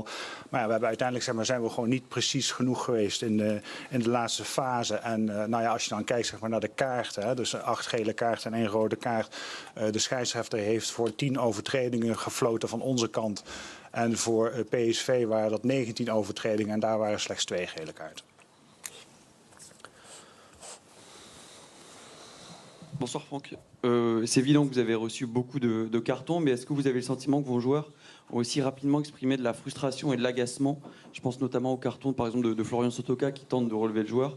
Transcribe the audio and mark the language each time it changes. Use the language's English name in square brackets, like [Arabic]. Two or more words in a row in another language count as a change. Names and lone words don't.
[Dutch] Maar we hebben uiteindelijk zijn we gewoon niet precies genoeg geweest in de laatste fase. En als je dan kijkt naar de kaarten, dus 8 gele kaarten en 1 rode kaart. De scheidsrechter heeft voor 10 overtredingen gefloten van onze kant. En voor PSV waren dat 19 overtredingen en daar waren slechts 2 gele kaarten. [French] Bonsoir Franck. C'est évident que vous avez reçu beaucoup de cartons, mais est-ce que vous avez le sentiment que vos joueurs ont aussi rapidement exprimé de la frustration et de l'agacement? Je pense notamment au carton par exemple de Florian Sotoka qui tente de relever le joueur.